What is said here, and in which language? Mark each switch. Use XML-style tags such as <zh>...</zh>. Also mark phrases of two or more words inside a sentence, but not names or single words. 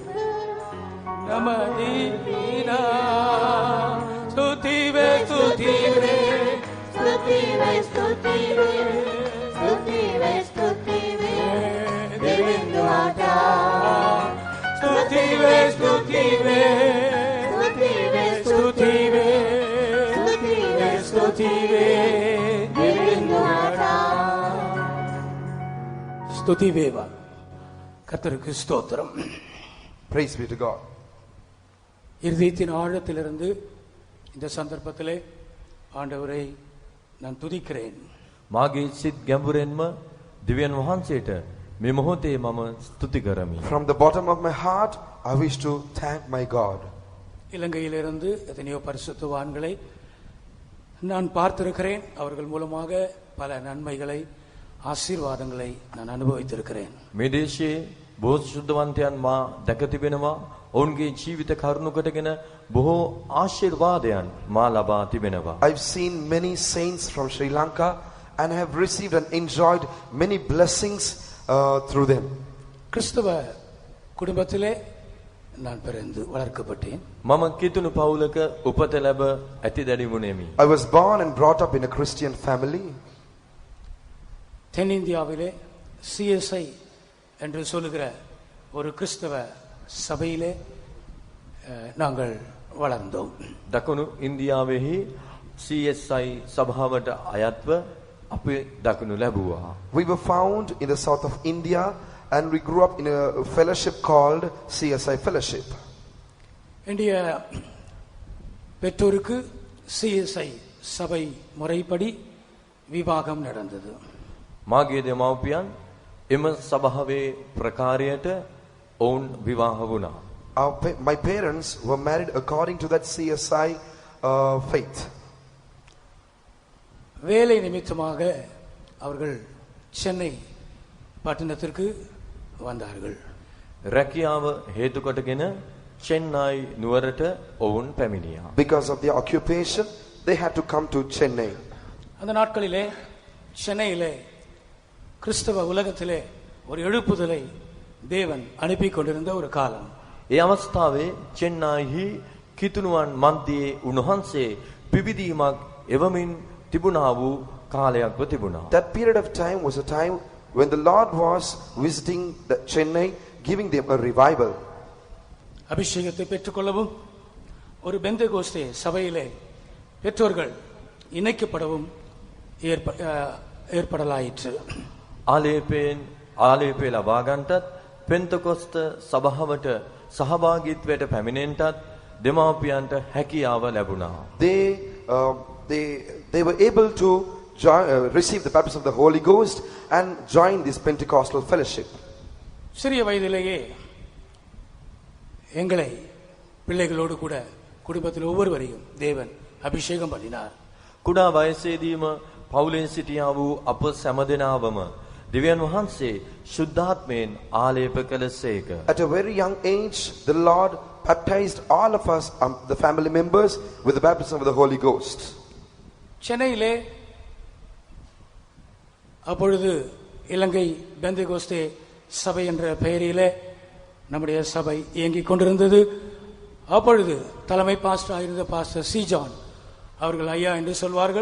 <si>නමදිනා ස්තුතිවේ ස්තුතිවේ ස්තුතිවේ ස්තුතිවේ ස්තුතිවේ ස්තුතිවේ දෙවිඳුආතා ස්තුතිවේ ස්තුතිවේ ස්තුතිවේ ස්තුතිවේ ස්තුතිවේ ස්තුතිවේ දෙවිඳුආතා ස්තුති වේවා.</si> <ta>கர்த்தருக்கு ஸ்தோத்திரம்.</ta> <en>Praise be to God.</en> <ta>இருதயத்தின் ஆழத்திலிருந்து இந்த சந்தர்ப்பத்திலே ஆண்டவரை நான் துதிக்கிறேன்.</ta> <si>මාගේ සිත් ගැඹුරෙන්ම දෙවියන් වහන්සේට මේ මොහොතේ මම ස්තුති කරමි.</si> <en>From the bottom of my heart, I wish to thank my God.</en> <ta>இலங்கையிலிருந்து எத்தனையோ பரிசுத்தவான்களை நான் பார்த்திருக்கிறேன். அவர்கள் மூலமாக பல நன்மைகளை ஆசீர்வாதங்களை நான் அனுபவித்திருக்கிறேன்.</ta> <si>මේ දේශයේ බොහෝ සුද්ධවන්තයන් මා දැක තිබෙනවා. ඔවුන්ගේ ජීවිත කරුණු කොටගෙන බොහෝ ආශිර්වාදයන් මා ලබා තිබෙනවා.</si> <en>I've seen many saints from Sri Lanka and have received and enjoyed many blessings through them.</en> <ta>கிறிஸ்தவ குடும்பத்திலே நான் பிறந்து வளர்க்கப்பட்டேன்.</ta> <si>මම කිතුණු පවුලක උපත ලැබ ඇති දැඩි වුණෙමි.</si> <en>I was born and brought up in a Christian family.</en> <ta>தென்னிந்தியாவிலே சிஎஸ்ஐ என்று சொல்லுகிற ஒரு கிறிஸ்தவ சபையிலே நாங்கள் வளர்ந்தோம்.</ta> <si>දකුණු ඉන්දියාවෙහි CSI සභාවට අයත්ව අපි දකුණු ලැබුවා.</si> <en>We were found in the south of India and we grew up in a fellowship called CSI Fellowship.</en> <ta>இந்திய பெற்றோருக்கு சிஎஸ்ஐ சபை முறைப்படி விவாகம் நடந்தது.</ta> <si>මාගේ දෙමව්පියන් එම සභාවේ ප්‍රකාරයට ඔවුන් විවාහ වුණා.</si> <en>My parents were married according to that CSI faith.</en> <ta>வேலை நிமித்தமாக அவர்கள் சென்னை பட்டணத்திற்கு வந்தார்கள்.</ta> <si>රැකියාව හේතු කොටගෙන චෙන්නයි නුවරට ඔවුන් පැමිණියා.</si> <en>Because of their occupation, they had to come to Chennai.</en> <ta>அந்த நாட்களிலே சென்னையிலே கிறிஸ்தவ உலகத்திலே ஒரு எழுப்புதலை தேவன் அனுப்பி கொண்டிருந்த ஒரு காலம்.</ta> <si>ඒ අවස්ථාවේ චෙන්නයිහි කිතුණුවන් මන්දියේ උන්වහන්සේ පිබිදීමක් එවමින් තිබුණා වූ කාලයක්ව තිබුණා.</si> <en>That period of time was a time when the Lord was visiting the Chennai, giving them a revival.</en> <ta>அபிஷேகத்தை பெற்றுக்கொள்ளவும் ஒரு பெந்தெகோஸ்தே சபையிலே பெற்றோர்கள் இணைக்கப்படவும் ஏற்படலாயிற்று.</ta> <si>ආලේපේ ලබා ගන්නටත් පෙන්තකොස්ත සභාවට සහභාගීත්වයට පැමිණෙන්නටත් දෙමාපියන්ට හැකියාව ලැබුණා.</si> <en>They were able to receive the baptism of the Holy Ghost and join this Pentecostal fellowship.</en> <ta>சிறிய வயதிலேயே எங்களை பிள்ளைகளோடு கூட குடும்பத்தில் ஒவ்வொருவரையும் தேவன் அபிஷேகம் பண்ணினார்.</ta> <si>කුඩා වයසේදීම පවුලෙන් සිටියා වූ අප සෑමදෙනාවම දෙවියන් වහන්සේ ශුද්ධාත්මයෙන් ආලේප කළසේක.</si> <en>At a very young age, the Lord baptized all of us, the family members, with the baptism of the Holy Ghost.</en> <ta>சென்னையிலே அப்பொழுது இலங்கை பெந்தகோஸ்தே சபை என்ற பெயரிலே நம்முடைய சபை இயங்கிக் கொண்டிருந்தது. அப்பொழுது தலைமை பாஸ்டர் ஆயிருந்த பாஸ்டர் சி ஜான் அவர்கள் ஐயா என்று சொல்வார்கள்.</ta>